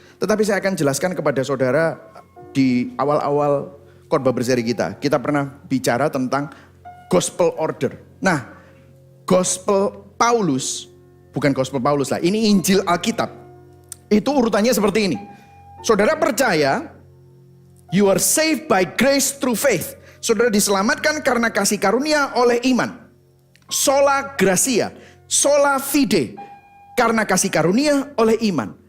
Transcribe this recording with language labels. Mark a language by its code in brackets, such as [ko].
[id] Tetapi saya akan jelaskan kepada saudara di awal-awal khotbah berseri kita. Kita pernah bicara tentang gospel order. Nah gospel Paulus, bukan gospel Paulus lah, ini Injil Alkitab. Itu urutannya seperti ini. Saudara percaya, [en] you are saved by grace through faith. [id] Saudara diselamatkan karena kasih karunia oleh iman. [la] Sola gratia, sola fide, [id] karena kasih karunia oleh iman.